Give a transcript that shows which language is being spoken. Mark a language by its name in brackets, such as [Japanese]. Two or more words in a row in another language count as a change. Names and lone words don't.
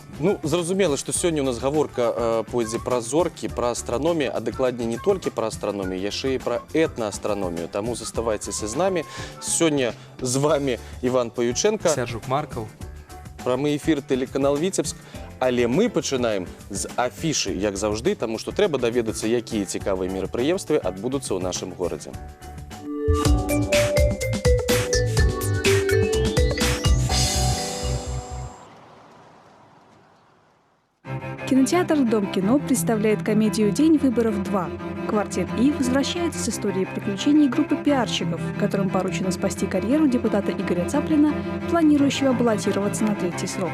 [Belarusian] Ну, зразумела, што сёння у нас гаворка пойдзе пра зоркі, пра астраномію, а дакладней не толькі пра астраномію, яшчэ і пра этнаастраномію. Таму заставайцеся з намі. Сёння з вами Іван Павюченка. Сяржук Маркаў. Прамы эфір тэлеканал Віцебск. Але мы пачынаем з афішы, як заўжды, таму што трэба даведацца, якія цікавыя мерапрыемствы адбудуцца ў нашым горадзе. [Russian] Кинотеатр «Дом кино» представляет комедию «День выборов 2». Квартет И возвращается с историей приключений группы пиарщиков, которым поручено спасти карьеру депутата Игоря Цаплина, планирующего баллотироваться на третий срок.